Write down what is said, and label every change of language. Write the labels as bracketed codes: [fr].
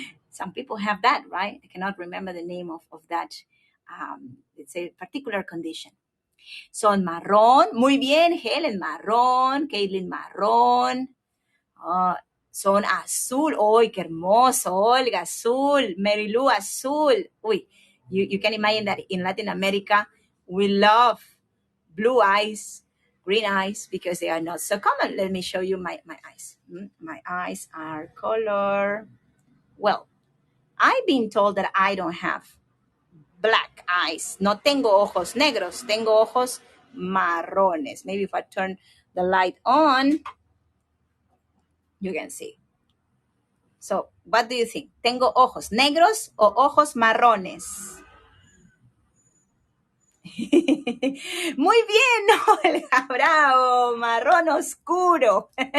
[en] Some people have that, right? I cannot remember the name of that, it's a particular condition. [es] Son marrón, muy bien, Helen, marrón, Caitlin, marrón. Son azul, ¡ay, qué hermoso! Olga, azul, Marilu, azul. [en] Uy, you can imagine that in Latin America, we love blue eyes, green eyes, because they are not so common. Let me show you my eyes. My eyes are color. Well, I've been told that I don't have black eyes. [es] No tengo ojos negros, tengo ojos marrones. [en] Maybe if I turn the light on, you can see. So, what do you think? [es] ¿Tengo ojos negros o ojos marrones? Muy bien, Olga, bravo, marrón oscuro.